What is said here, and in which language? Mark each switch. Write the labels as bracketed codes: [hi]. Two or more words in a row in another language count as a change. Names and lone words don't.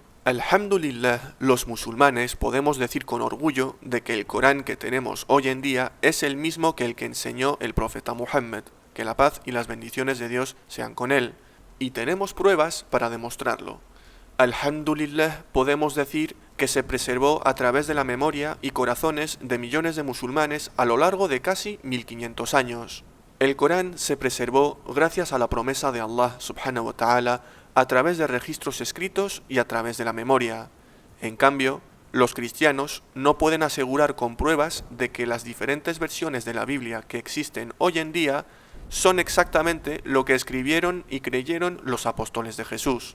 [es] Alhamdulillah, los musulmanes podemos decir con orgullo de que el Corán que tenemos hoy en día es el mismo que el que enseñó el profeta Muhammad, que la paz y las bendiciones de Dios sean con él. Y tenemos pruebas para demostrarlo. Alhamdulillah, podemos decir que se preservó a través de la memoria y corazones de millones de musulmanes a lo largo de casi 1500 años. El Corán se preservó gracias a la promesa de Allah [ar] سبحانه وتعالى [es] a través de registros escritos y a través de la memoria. En cambio, los cristianos no pueden asegurar con pruebas de que las diferentes versiones de la Biblia que existen hoy en día son exactamente lo que escribieron y creyeron los apóstoles de Jesús.